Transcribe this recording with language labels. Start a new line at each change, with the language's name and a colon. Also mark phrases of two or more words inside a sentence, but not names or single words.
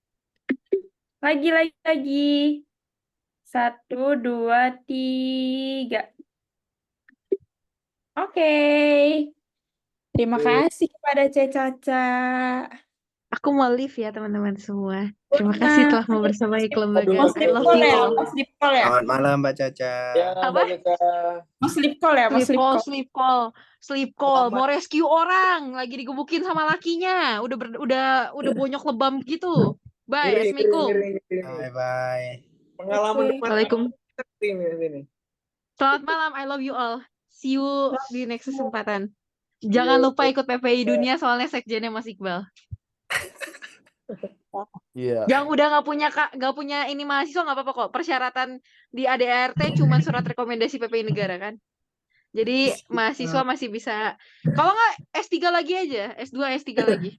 Indonesian: Lagi. 1, 2, 3. Oke. Terima kasih kepada Caca. Aku mau live ya teman-teman semua. Terima kasih telah mau bersamai kelembagaan. Mau I sleep love call you ya? all. Mau
English: sleep call
Indonesian: ya? Selamat malam Mbak Caca. Ya, Apa? Mbak Caca. Mau
English: sleep call
Indonesian: ya? Mau
English: sleep call. Sleep call.
Indonesian: Mau rescue orang, lagi digebukin sama lakinya. Udah bonyok lebam gitu. Bye, Ngeri. assalamualaikum.
English: Bye bye.
Indonesian: Pengalaman Oke. depan Waalaikumsalam. ini. Selamat malam,
English: I love you all. See you di next kesempatan.
Indonesian: Jangan lupa ikut PPI Dunia soalnya sekjennya Mas Iqbal. Iya. Yang udah nggak punya ini mahasiswa nggak apa-apa kok. Persyaratan di ADRT cuma surat rekomendasi PPI negara kan. Jadi mahasiswa masih bisa. Kalau nggak S3 lagi aja, S2, S3 lagi.